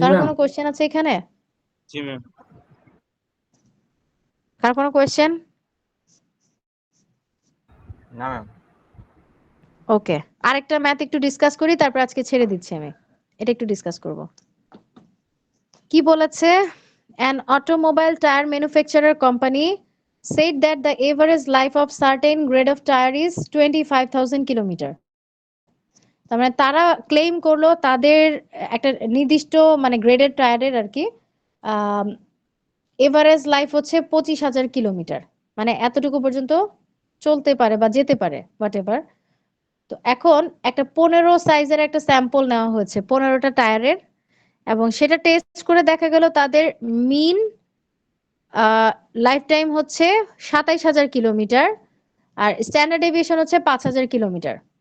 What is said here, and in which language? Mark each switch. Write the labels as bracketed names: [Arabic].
[Bangla] কার ma'am. কোনো question আছে এখানে? জি ম্যাম। কার কোনো কোশ্চেন? না ম্যাম। ওকে, আরেকটা ম্যাথ একটু ডিসকাস করি, তারপর আজকে ছেড়ে দিচ্ছি আমি। এটা একটু ডিসকাস করব। কি বলেছে? [English] An automobile tire manufacturer company said that the average life of certain grade of tire is 25,000 kilometer. [Bangla] তার মানে তারা ক্লেম করলো তাদের একটা নির্দিষ্ট মানে গ্রেডের টায়ারের আর কি এভারেজ লাইফ হচ্ছে 25,000 কিলোমিটার, মানে এতটুকু পর্যন্ত চলতে পারে বা যেতে পারে [English] Whatever. [Bangla] তো এখন একটা 15 সাইজের একটা স্যাম্পল নেওয়া হয়েছে 15টা টায়ারের, এবং সেটা টেস্ট করে দেখা গেল তাদের মিন লাইফ টাইম হচ্ছে 27,000 কিলোমিটার, আর স্ট্যান্ডার্ড ডেভিয়েশন হচ্ছে 5,000 কিলোমিটার।